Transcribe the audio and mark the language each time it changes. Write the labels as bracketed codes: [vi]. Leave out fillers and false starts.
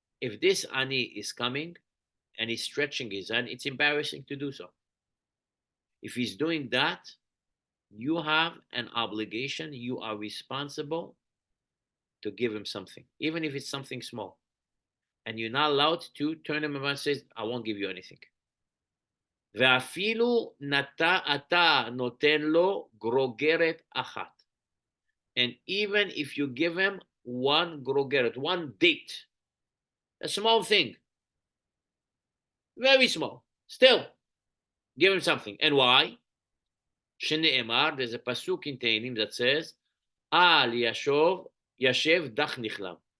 [en] If this ani is coming and he's stretching his hand, it's embarrassing to do so. If he's doing that, you have an obligation. You are responsible to give him something, even if it's something small. And you're not allowed to turn him around and say, I won't give you anything. [he] ואפילו אתה נותן לו גרוגרת אחת. [en] And even if you give him one grogeret, one date, a small thing, very small, still, give him something. And why? [he] שנאמר, [en] there's a pasuk in Tehillim that says, [he] Al yashev dach nichlam.